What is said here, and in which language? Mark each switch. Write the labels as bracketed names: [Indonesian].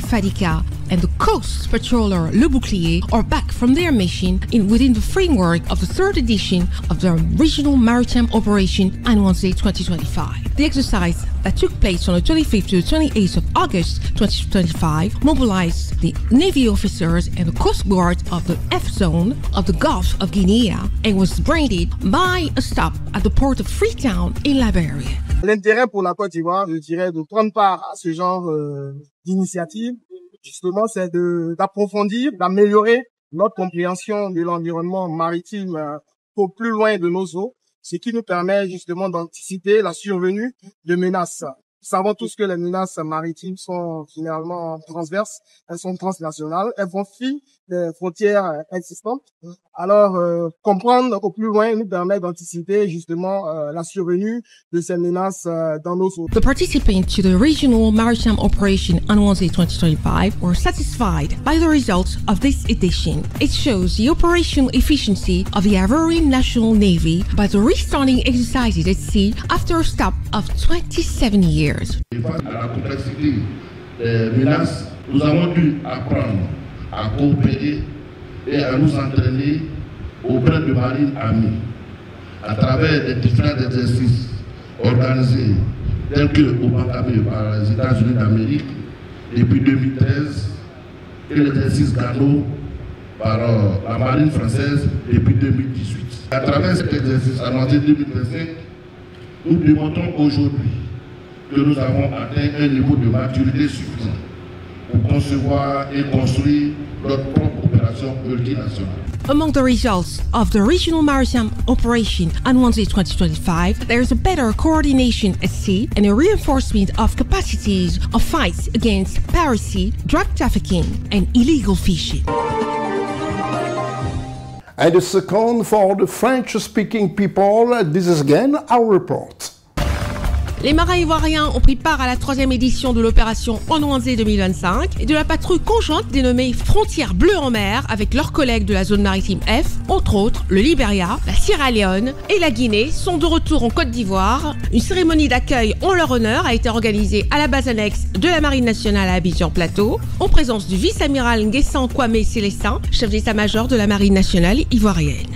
[English] Fadika and the Coast Patroller Le Bouclier, are back from their mission within the framework of the 3rd edition of the Regional Maritime Operation Anouanzé 2025. The exercise that took place from the 25th to the 28th of August 2025 mobilized the Navy officers and the Coast Guard of the F Zone of the Gulf of Guinea and was branded by a stop at the port of Freetown in Liberia. [French] L'intérêt pour la Côte d'Ivoire, je dirais, de prendre part à ce genre d'initiative, justement, c'est d'approfondir, d'améliorer notre compréhension de l'environnement maritime au plus loin de nos eaux, ce qui nous permet justement d'anticiper la survenue de menaces. Nous savons tous que les menaces maritimes sont généralement transverses, elles sont transnationales, elles franchissent des frontières existantes. Alors, comprendre au plus loin nous permet d'anticiper justement la survenue de ces menaces dans nos eaux. [English] The participants to the Regional Maritime Operation Anouanzé 2025 were satisfied by the results of this edition. It shows the operational efficiency of the Ivorian National Navy by the restarting exercises at sea after a stop of 27 years. [French] Face à la complexité des menaces, nous avons dû apprendre à coopérer et à nous entraîner auprès de marines amies à travers des différents exercices organisés tels que au Bancabé par les États-Unis d'Amérique depuis 2013 et l'exercice Gano par la marine française depuis 2018. À travers cet exercice annoncé 2025, nous démontrons aujourd'hui que nous avons atteint un niveau de maturité suffisant pour concevoir et construire notre propre opération coopération multinationale. [English] Among the results of the Regional Maritime Operation Anwanze 2025, there is a better coordination at sea and a reinforcement of capacities of fights against piracy, drug trafficking, and illegal fishing. And the second for the French-speaking people, this is again our report. [French] Les marins ivoiriens ont pris part à la 3e édition de l'opération Anwanze 2025 et de la patrouille conjointe dénommée Frontières bleues en mer avec leurs collègues de la zone maritime F, entre autres le Libéria, la Sierra Leone et la Guinée sont de retour en Côte d'Ivoire. Une cérémonie d'accueil en leur honneur a été organisée à la base annexe de la Marine nationale à Abidjan Plateau, en présence du vice-amiral Nguessan Kwame Célestin, chef d'état-major de la Marine nationale ivoirienne.